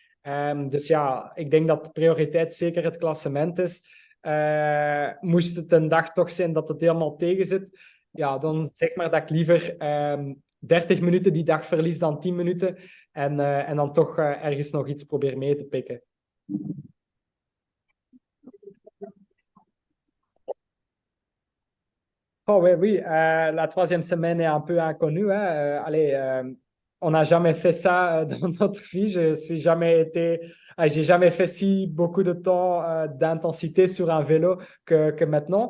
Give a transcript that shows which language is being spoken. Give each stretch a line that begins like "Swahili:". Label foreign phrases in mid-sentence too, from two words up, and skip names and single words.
Dutch: Dus ja, ik denk dat de prioriteit zeker het klassement is. Moest het een dag toch zijn dat het helemaal tegen zit, ja, dan zeg maar dat ik liever 30 minuten die dag verlies dan 10 minuten en dan toch ergens nog iets probeer mee te pikken.
French: Oh oui, oui. La troisième semaine est un peu inconnue. Hein. On n'a jamais fait ça dans notre vie. J'ai jamais fait si beaucoup de temps d'intensité sur un vélo que maintenant.